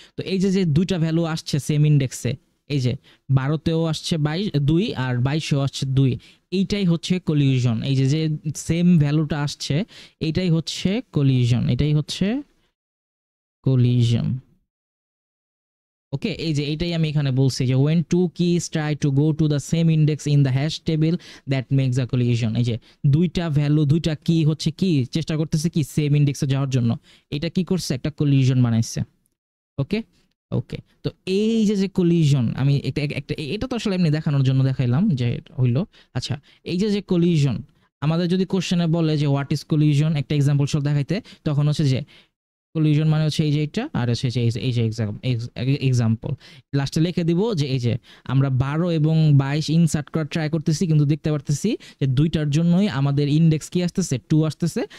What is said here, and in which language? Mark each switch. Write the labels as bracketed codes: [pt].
[bn] তো এই যে যে দুইটা ভ্যালু আসছে সেম ইনডেক্সে, এই যে 12তেও আসছে 2 আর 22এও আসছে 2, এইটাই হচ্ছে কলিউশন। এই যে যে সেম ভ্যালুটা আসছে এইটাই হচ্ছে কলিউশন, এটাই হচ্ছে কলিউশন। ওকে, এই যে এইটাই আমি এখানে বলছি যে [en] when two keys try to go to the same index in the hash table that makes a collision। [bn] এই যে দুইটা ভ্যালু দুইটা কি হচ্ছে কি চেষ্টা করতেছে কি সেম ইনডেক্সে যাওয়ার জন্য, এটা কি করছে একটা কলিউশন বানাইছে। ওকে ওকে, তো এই যে যে কলিউশন আমি একটা একটা এটা তো আসলে এমনি দেখানোর জন্য দেখাইলাম যে হইলো। আচ্ছা, এই যে যে কলিউশন আমাদের যদি কোশ্চেনে বলে যে [en] what is collusion, [bn] একটা এক্সাম্পল সহ দেখাইতে, তখন হচ্ছে যে কলিউশন মানে হচ্ছে এই যে এটা, আর হচ্ছে এই যে এক্সাম্পল লাস্টে লিখে দিব যে এই যে আমরা 12 এবং 22 ইনসার্ট করার ট্রাই করতেছি, কিন্তু দেখতে পারতেছি যে দুইটার জন্যই আমাদের ইনডেক্স কি আসতেছে 2 আসতেছে।